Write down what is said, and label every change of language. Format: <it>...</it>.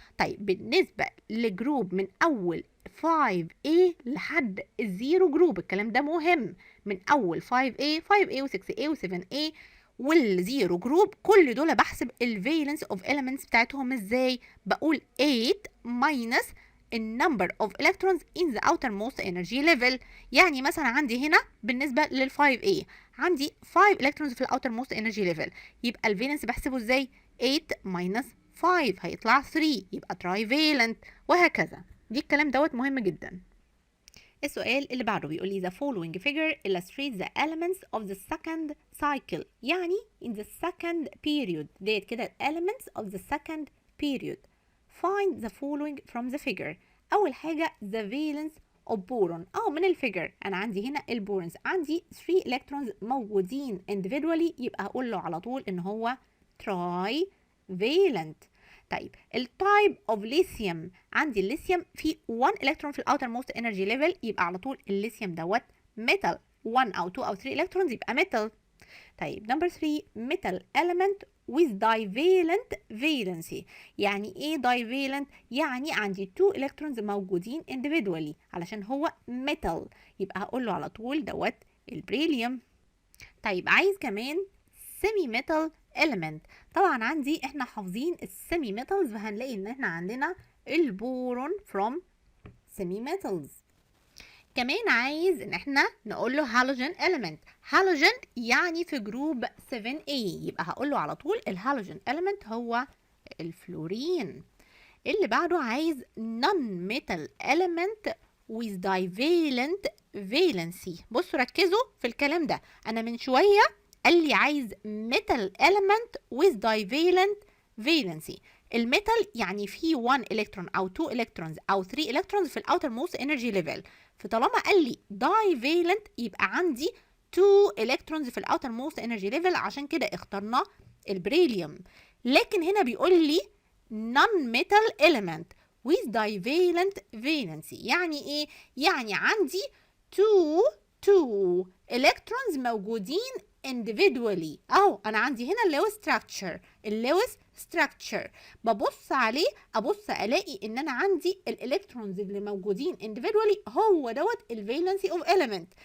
<ar>طيب بالنسبه لجروب من اول 5A لحد الزيرو جروب، الكلام ده مهم، من اول 5A و6A و7A والزيرو جروب، كل دول بحسب الفالنس اوف elements بتاعتهم ازاي؟ بقول 8 minus النمبر اوف</ar> <en>electrons in the outermost energy level.</en> <ar>يعني مثلا عندي هنا بالنسبه لل 5A عندي 5 electrons في outermost energy level، يبقى الفالنس بحسبه ازاي؟ 8 minus 5 هيطلع 3، يبقى trivalent، وهكذا. دي الكلام دوت مهم جدا. السؤال اللي بعده بيقول لي</ar> <en>the following figure illustrates the elements of the second cycle. يعني in the second period ديت كده elements of the second period. Find the following from the figure.</en> <ar>أول حاجة</ar> <en>the valence of boron.</en> <ar>من الفيجر أنا عندي هنا البورونز، عندي 3 electrons موجودين individually، يبقى هقول له على طول إن هو trivalent. طيب التايب اوف ليثيوم، عندي الليثيوم فيه 1 الكترون في الاوتر موست انرجي ليفل، يبقى على طول الليثيوم دوت ميتال. 1 او 2 او 3 الكترونز يبقى ميتال. طيب نمبر</ar> <en>3 metal element with divalent valency.</en> <ar>يعني ايه divalent؟ يعني عندي 2 الكترونز موجودين individually علشان هو metal، يبقى هقول له على طول دوت البريليوم. طيب عايز كمان semi metal element. طبعا عندي احنا حافظين السيمي ميتالز، فهنلاقي ان احنا عندنا البورون from semi metals. كمان عايز ان احنا نقول له هالوجين element. هالوجين يعني في جروب 7A، يبقى هقول له على طول الهالوجين element هو الفلورين. اللي بعده عايز</ar> <en>non metal element with divalent valency.</en> <ar>بصوا ركزوا في الكلام ده، انا من شويه قال لي عايز</ar> <en>metal element with divalent valency.</en> <ar>الميتال يعني فيه 1 الكترون او 2 الكترونز او 3 الكترونز في الاوتر موست انرجي ليفل، فطالما قال لي divalent يبقى عندي 2 الكترونز في الاوتر موست انرجي ليفل، عشان كده اخترنا البريليوم. لكن هنا بيقول لي</ar> <en>non metal element with divalent valency.</en> <ar>يعني ايه؟ يعني عندي 2 الكترونز موجودين individually. انا عندي هنا اللويس structure ببص عليه، ابص الاقي ان انا عندي الالكترونز اللي موجودين individually هو دوت الفالنسي اوف element.</ar>